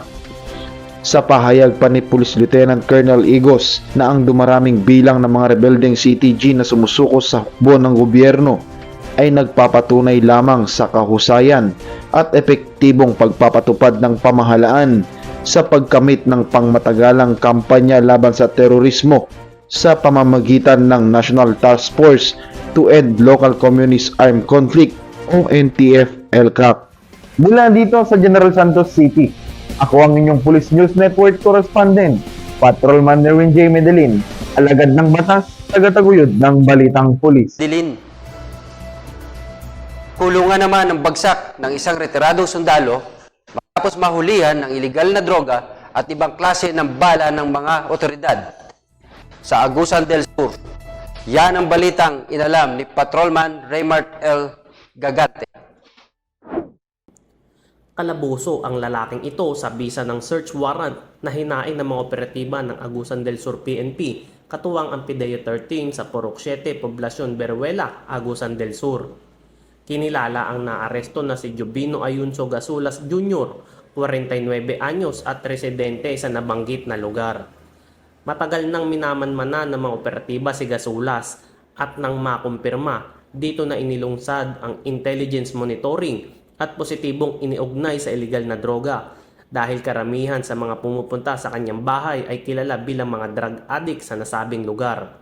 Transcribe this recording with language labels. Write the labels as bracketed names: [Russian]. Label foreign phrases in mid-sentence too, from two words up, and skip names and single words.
[Filipino] Sa pahayag pa ni Police Lieutenant Colonel Igos na ang dumaraming bilang ng mga rebeldeng CTG na sumusuko sa hukbo ng gobyerno ay nagpapatunay lamang sa kahusayan at epektibong pagpapatupad ng pamahalaan sa pagkamit ng pangmatagalang kampanya laban sa terorismo sa pamamagitan ng National Task Force to End Local Communist Armed Conflict o NTF-ELCAC. Mula dito sa General Santos City, ako ang inyong Police News Network correspondent, Patrolman Nerwin J. Medellin, alagad ng batas, tagataguyod ng balitang pulis. Dilin. Kulungan naman ng bagsak ng isang retiradong sundalo matapos mahulihan ng ilegal na droga at ibang klase ng bala ng mga otoridad sa Agusan del Sur. Yan ang balitang inalam ni Patrolman Raymart L. Gagante. Kalaboso ang lalaking ito sa bisa ng search warrant na hinaing ng mga operatiba ng Agusan del Sur PNP, katuwang ang PIDEA 13 sa Purok 7, Poblacion Beruela, Agusan del Sur. Kinilala ang naaresto na si Jubino Ayunso Gasulas Jr., 49 anyos at residente sa nabanggit na lugar. Matagal nang minamanmana ng mga operatiba si Gasulas at nang makumpirma, dito na inilungsad ang [English] intelligence monitoring [Filipino] at positibong iniugnay sa illegal na droga dahil karamihan sa mga pumupunta sa kanyang bahay ay kilala bilang mga [English] drug addict [Filipino] sa nasabing lugar.